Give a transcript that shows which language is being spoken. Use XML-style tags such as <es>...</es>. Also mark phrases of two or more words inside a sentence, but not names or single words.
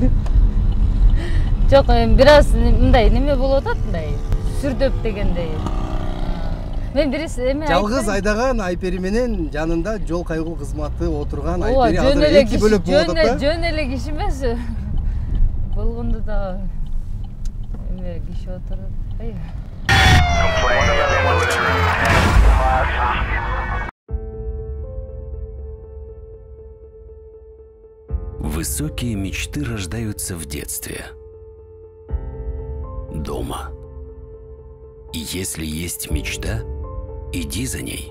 <ky>Жок, бир аз мындай неме болуп атат, мындай сүрдөп дегендей. Мен бирис эме жалгыз айдаган Айпери менен жанында жол кайгыл кызматы отурган Айпери азыр эки бөлөк болуп атат да? Жөн эле киши эмес. Болгондо да эме киши отурат.</ky> <ru>Высокие мечты рождаются в детстве. Дома. И если есть мечта, иди за ней.</ru>